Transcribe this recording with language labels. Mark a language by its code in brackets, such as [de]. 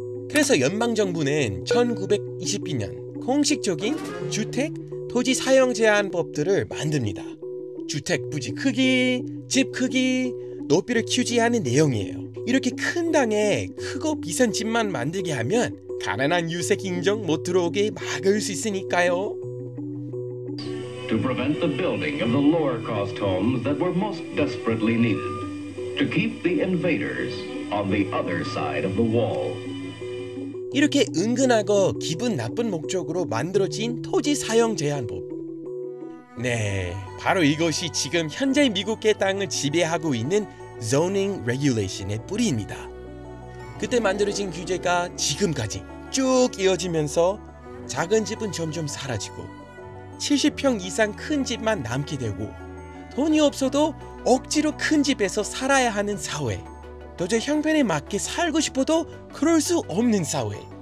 [ko] 그래서 연방정부는 1922년 공식적인 주택 토지 사용 제한 법들을 만듭니다. 주택 부지 크기, 집 크기, 높이를 규제하는 내용이에요. 이렇게 큰 땅에 크고 비싼 집만 만들게 하면 가난한 유색 인종 못 들어오게 막을 수 있으니까요. [en] To prevent the building of the lower cost homes that were most desperately needed. To keep the invaders on the other side of the wall. [ko] 이렇게 은근하고 기분 나쁜 목적으로 만들어진 토지 사용 제한법. 네, 바로 이것이 지금 현재 미국의 땅을 지배하고 있는 zoning regulation의 뿌리입니다. 그때 만들어진 규제가 지금까지 쭉 이어지면서 작은 집은 점점 사라지고 70평 이상 큰 집만 남게 되고, 돈이 없어도 억지로 큰 집에서 살아야 하는 사회, 도저히 형편에 맞게 살고 싶어도 그럴 수 없는 사회.